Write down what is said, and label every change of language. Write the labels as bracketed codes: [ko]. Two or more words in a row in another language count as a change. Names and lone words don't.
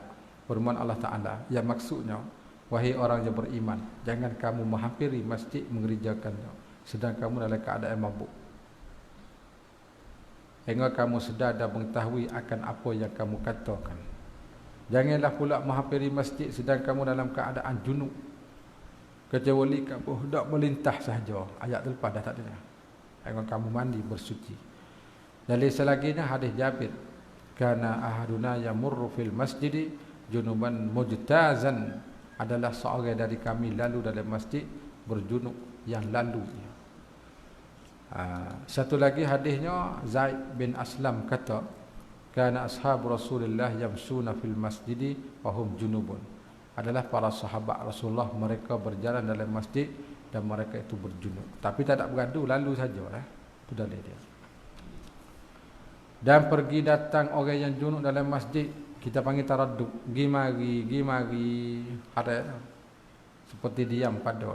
[ms] Firman Allah Ta'ala yang maksudnya, wahai orang yang beriman, jangan kamu menghampiri masjid mengerjakannya sedang kamu dalam keadaan mabuk, hingga kamu sedar dan mengetahui akan apa yang kamu katakan. Janganlah pula menghampiri masjid sedang kamu dalam keadaan junub, kecuali kamu hendak melintah sahaja. Ayat lepas dah tak ada. Hingga kamu mandi bersuci. Dalil selanjutnya hadis Jabir, [ar] كان أحدنا يمر في المسجد جنبا مجتازا, [ms] adalah seorang dari kami lalu dalam masjid berjunub yang lalu. Satu lagi hadisnya Zaid bin Aslam kata, [ar] كان أصحاب رسول الله يمشون في المسجد وهم جنب. [ms] Adalah para sahabat Rasulullah, mereka berjalan dalam masjid dan mereka itu berjunub. Tapi tak ada bergaduh, lalu sajalah. Itu dalil dia. Dan pergi datang orang yang junub dalam masjid, kita panggil taraddud. Gi mari, ada seperti diam pada.